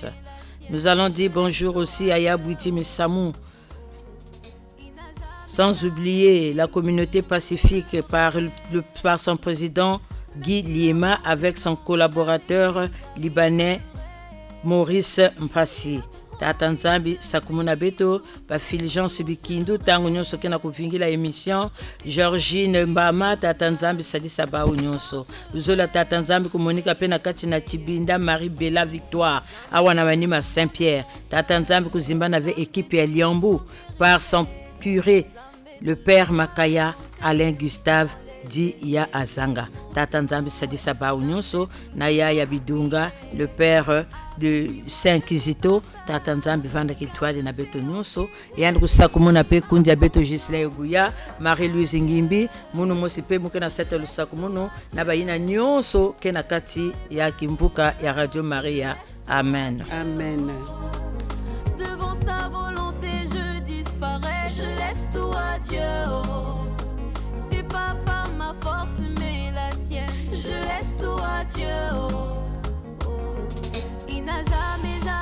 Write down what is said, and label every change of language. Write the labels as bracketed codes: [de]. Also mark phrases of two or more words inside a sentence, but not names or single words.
[fr] Nous allons dire bonjour aussi à Yabouiti Missamou. Sans oublier la communauté pacifique par son président Guy Liema avec son collaborateur libanais Maurice Mpassi. [ktu] Tata Nzambi sakumuna beto ba Fulgence Bikindu tango nyonso kena kuvingila émission Georgine Mbama Tata Nzambi sadisa ba nyonso uzola Tata Nzambi kumonika pena kati na Chibinda Marie Bella Victoire awana manima Saint-Pierre Tata Nzambi kuzimba na équipe ya Liambu [fr] par son curé le père [ktu] Makaya Alain Gustave Di ya Azanga Tata Nzambi sadisa ba nyonso na ya Bidunga [fr] le père de [ktu] Saint-Kizito Tata Nzambi vanda kitwali na beto nyonso yandi kusakumuna pe kundi ya beto Gisela Eguya Marie-Louise Ngimbi munu mosi pe mukena sete lusakumuno na bayina nyonso kena kati ya kimvuka ya Radio Maria. Amen. Amen. [fr] Devant sa volonté je disparais, je laisse tout à Dieu. C'est pas par ma force mais la sienne, je laisse tout à Dieu. Il n'a jamais